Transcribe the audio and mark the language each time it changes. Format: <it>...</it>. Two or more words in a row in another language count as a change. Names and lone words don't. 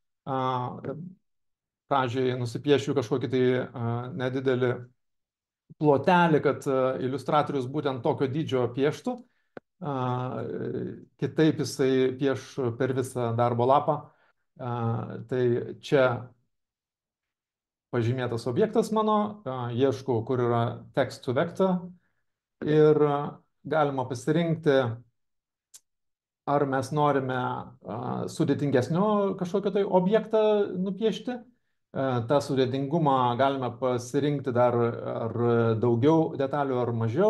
<lt>Pradžiai nusipiešiu kažkokį tai nedidelį plotelį, kad Illustratorius būtent tokio dydžio pieštų. Kitaip jisai pieš per visą darbo lapą. Tai čia pažymėtas objektas mano, ieškau, kur yra</lt> <en>text to vector</en> <lt>ir galima pasirinkti, ar mes norime sudėtingesnio kažkokio tai objektą nupiešti. tą sudėtingumą galime pasirinkti dar ar daugiau detalių ar mažiau.</lt>